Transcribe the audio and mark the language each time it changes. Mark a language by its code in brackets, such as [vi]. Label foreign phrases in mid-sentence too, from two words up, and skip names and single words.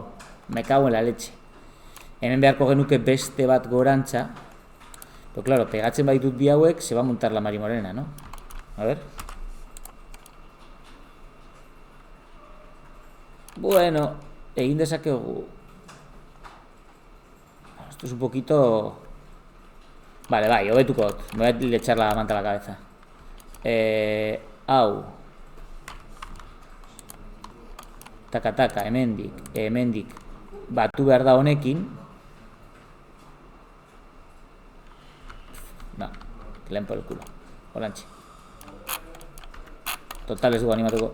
[es] Me cago en la leche. [eu] Hemen beharko genuke beste bat gorantza. [es] Pero claro, [eu] pegatzen baditut bi hauek, [es] se va a montar la Mari Morena, ¿no? A ver. [eu] Bueno, egin dezakegu. [es] Esto es un poquito Vale, [eu] bai, hobetuko dut. [es] Me voy a echar la manta a la cabeza. [eu] Hau. Taka, hemendik. Batu behar da honekin. [es] No, que le por el culo. [eu] Orantxe. Total ez dugu animatuko.